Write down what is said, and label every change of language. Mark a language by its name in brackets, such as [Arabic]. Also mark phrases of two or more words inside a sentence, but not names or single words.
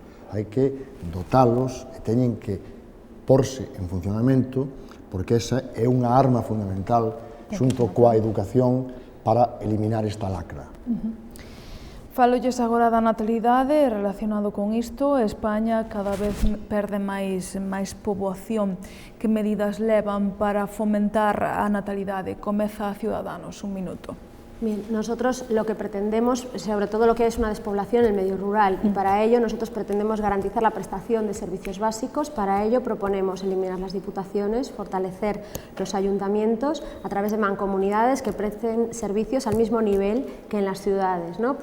[Galician] Hai que dotalos e teñen que porse en funcionamento, porque esa é unha arma fundamental xunto coa educación para eliminar esta lacra. Falolles agora da natalidade, relacionado con isto, España cada vez perde máis poboación. Que medidas levan para fomentar a natalidade? Comeza a Ciudadanos, un minuto. [Spanish] Bien, nosotros lo que pretendemos, sobre todo lo que es una despoblación en el medio rural, y para ello nosotros pretendemos garantizar la prestación de servicios básicos. Para ello proponemos eliminar las diputaciones, fortalecer los ayuntamientos a través de mancomunidades que presten servicios al mismo nivel que en las ciudades, ¿no?